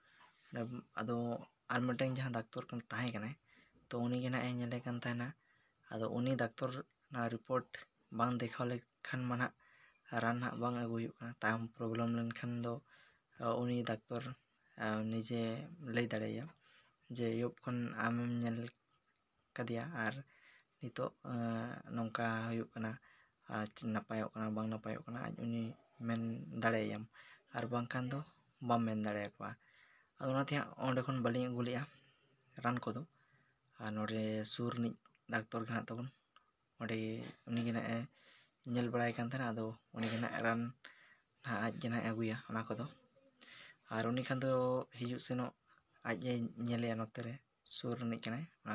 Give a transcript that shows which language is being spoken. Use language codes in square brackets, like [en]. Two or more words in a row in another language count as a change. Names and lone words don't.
[sat] अदो आर मिटन जहाँ डाक्टर कन ताहे कने तो उनी के ना ए नेले कन ताहेना अदो उनी डाक्टर ना रिपोर्ट बांग देखाव लेखान माना रान ना बांग अगु हुई कना ताम प्रॉब्लम लेनखान दो उनी डाक्टर निजे लई दाड़ेया जे योब खन आमेम नेल कदिया आर नितो नौका हुई कना नापायोक कना बांग नापायोक कना आज उनी मेन दाड़ेयाम आर बांगखान दो बाम मेन दाड़ेयाकवा अदोनाते ओंडे खन बालिंग अगु लेया रान को दो और नोडे सुर नि डाक्टर गना तबन ओंडे उनी गना नेल बड़ाय कान थाना अदो उनी गना रान ना आज गना अगुया ओना को दो और उनी खान दो हिजु सेनो आज नेलेया नोते रे सुर नि कनाय ओना